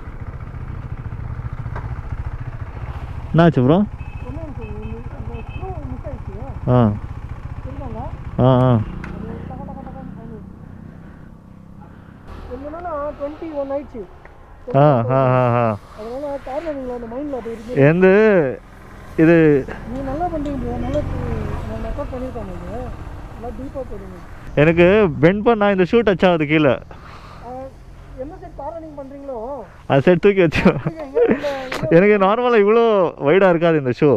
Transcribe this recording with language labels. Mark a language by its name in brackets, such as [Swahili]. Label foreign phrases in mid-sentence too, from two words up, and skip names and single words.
[Kannada] ನಾಚು ಬ್ರೋ. ಹಾಂ ಹಾಂ ಹಾಂ ಹಾಂ ಹಾಂ ಹಾಂ [Tamil] எந்த இது எனக்கு பெண்ட் பண்ணா இந்த ஷூ டச் ஆகுது கீழே. அது சரி தூக்கி வச்சு. எனக்கு நார்மலாக இவ்வளோ வைடாக இருக்காது இந்த ஷூ.